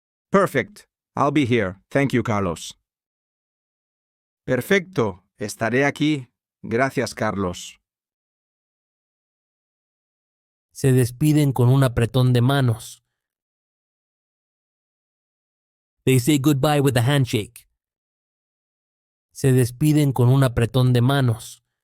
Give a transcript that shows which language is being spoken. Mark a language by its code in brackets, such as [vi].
[en] Perfect. I'll be here. Thank you, Carlos. [es] Perfecto, estaré aquí. Gracias, Carlos. Se despiden con un apretón de manos. [en] They say goodbye with a handshake. [es] Se despiden con un apretón de manos.